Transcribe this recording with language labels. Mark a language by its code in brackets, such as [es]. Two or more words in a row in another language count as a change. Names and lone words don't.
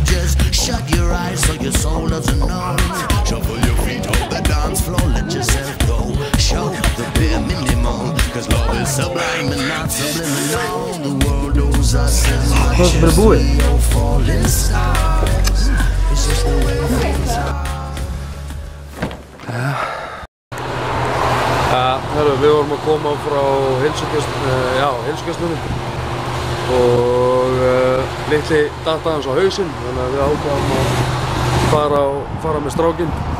[en] Just shut your eyes so your soul doesn't know. Shuffle your feet on the dance floor, let yourself go. Show the bare minimum, cause love is sublime and not subliminal. The world owes us as much as we all falling stars. It's just the way things are. [is] Við vorum að koma frá heilsugæslunni og litli datta hans á hausinn, þannig að við ákváðum að fara með strákinn.